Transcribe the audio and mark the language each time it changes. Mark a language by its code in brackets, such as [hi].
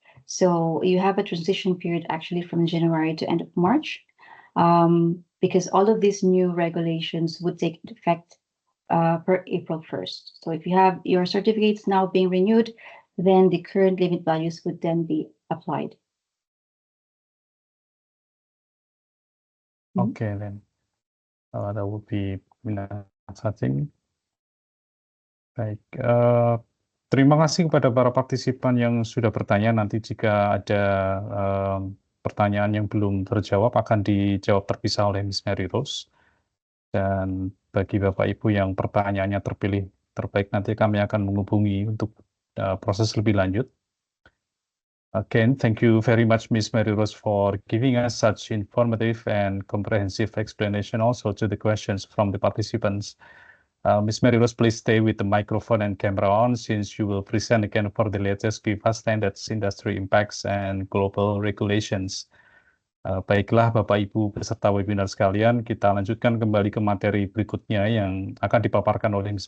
[en] So you have a transition period actually from January to end of March, because all of these new regulations would take effect per April 1st. So if you have your certificates now being renewed, then the current limit values would then be applied. Okay, then that would be something. [id] Baik, terima kasih kepada para partisipan yang sudah bertanya. Nanti jika ada pertanyaan yang belum terjawab akan dijawab terpisah oleh Ms. Mary Rose. Dan bagi Bapak Ibu yang pertanyaannya terpilih terbaik, nanti kami akan menghubungi untuk proses lebih lanjut. [en] Again, thank you very much, Ms. Mary Rose, for giving us such informative and comprehensive explanation also to the questions from the participants. Ms. Mary Rose, please stay with the microphone and camera on since you will present again for the latest PFAS standards, industry impacts, and global regulations. [id] Baiklah Bapak Ibu peserta webinar sekalian, kita lanjutkan kembali ke materi berikutnya yang akan dipaparkan oleh Ms.